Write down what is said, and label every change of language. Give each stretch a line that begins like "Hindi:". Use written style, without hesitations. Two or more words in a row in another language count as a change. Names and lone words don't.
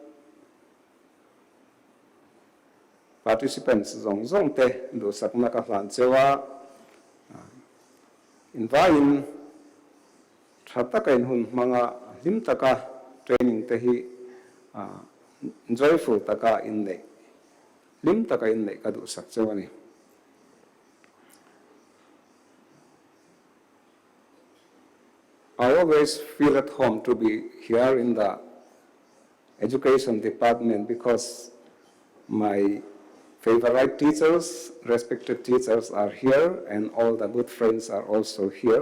Mizo: participants zong te do sakna ka hlan chewa in vain thata kain hun manga lim taka training te hi joyful taka in nei lim taka in nei ka du sak chewani
English: I always feel at home to be here in the education department because my favorite teachers, respected teachers are here, and all the good friends are also here.